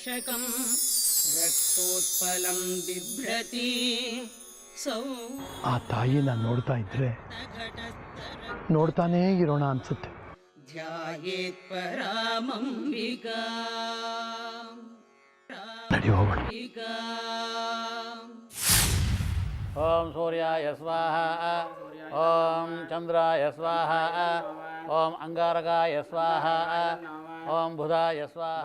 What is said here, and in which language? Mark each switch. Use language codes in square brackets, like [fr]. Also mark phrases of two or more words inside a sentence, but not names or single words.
[kn] ಆ ತಾಯಿನ ನೋಡ್ತಾ ಇದ್ರೆ ನೋಡ್ತಾನೇ ಇರೋಣ ಅನ್ಸುತ್ತೆ. ನಡಿ ಹೋಗೋಣ. [sa] ಓಂ ಸೂರ್ಯಾಯ ಸ್ವಾಹ, ಓಂ ಚಂದ್ರಾಯ ಸ್ವಾಹ, ಓಂ ಅಂಗಾರಕಾಯ ಸ್ವಾಹ, ಓಂ ಬುಧಾಯ ಸ್ವಾಹ.